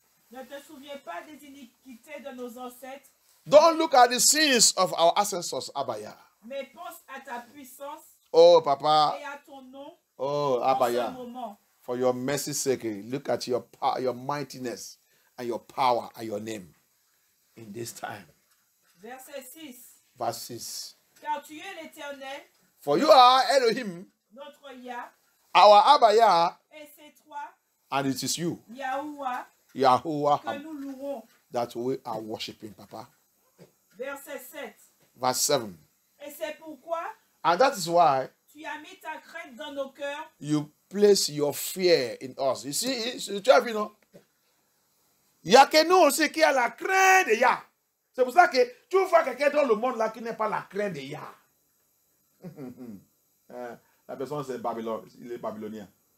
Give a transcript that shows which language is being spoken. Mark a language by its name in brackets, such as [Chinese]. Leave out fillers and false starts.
[French] Ne te souviens pas des iniquités de nos ancêtres. [English] Don't look at the sins of our ancestors, Abaya. [French] Mais pense à ta puissance. [English] Oh, Papa. [French] Et à ton nom. [English] Oh, Abaya. [French] En ce moment. [English] For your mercy's sake, look at your power, your mightiness, and your power and your name in this time. [French] Verset 6. [English] Verse 6. [French] Car tu es l'Éternel. [English] For you are Elohim. [French] Notre Yah. [English] Our Abaya. [French] Et c'est toi. [English] And it is you. [French] Yahuwah. Que nous louons. [English] That we are worshiping, Papa. [French] Verset 7. [English] Verse 7. [French] Et c'est pourquoi. [English] And that is why. [French] Tu as mis ta crainte dans nos cœurs. [English] You place your fear in us. You see, [French] tu as vu, non? Il y a que nous aussi qui a la crainte de Yah. C'est pour ça que tu vois quelqu'un dans le monde là qui n'est pas la crainte de Yah. La personne c'est Babylone, il est babylonien.